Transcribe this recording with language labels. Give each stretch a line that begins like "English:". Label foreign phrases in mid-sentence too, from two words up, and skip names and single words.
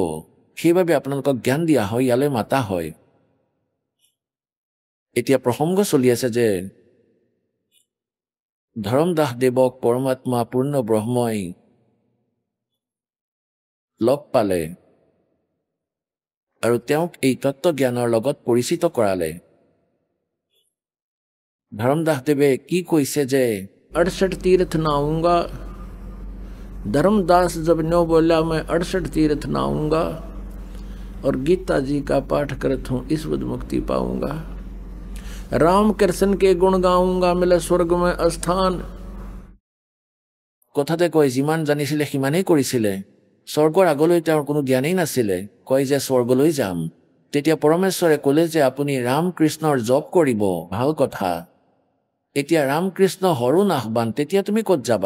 Assamese: সেইবাবে আপোনালোকক জ্ঞান দিয়া হয়, ইয়ালৈ মাতা হয়। এতিয়া প্ৰসংগ চলি আছে যে ধৰমদাস দেৱক পৰমাত্মা পূৰ্ণ ব্ৰহ্মই লগ পালে আৰু তেওঁক এই তত্ত্বজ্ঞানৰ লগত পৰিচিত কৰালে। ধৰমদাসদেৱে কি কৈছে যে
Hindi: 68 तीर्थ नहाऊंगा। धर्मदास जब न्यो बोला मैं 68 तीर्थ नहाऊंगा और गीता जी का पाठ करत हूँ, इस बुध मुक्ति पाऊंगा। राम कृष्ण के गुण गाऊंगा, मिले स्वर्ग में स्थान।
Assamese: কথাতে কয় যিমান জানিছিলে সিমানেই কৰিছিলে, স্বৰ্গৰ আগলৈ তেওঁৰ কোনো জ্ঞানেই নাছিলে। কয় যে স্বৰ্গলৈ যাম। তেতিয়া পৰমেশ্বৰে ক'লে যে আপুনি ৰাম কৃষ্ণৰ জপ কৰিব, ভাল কথা। এতিয়া ৰামকৃষ্ণ হৰো নাহবান, তেতিয়া তুমি ক'ত যাবা?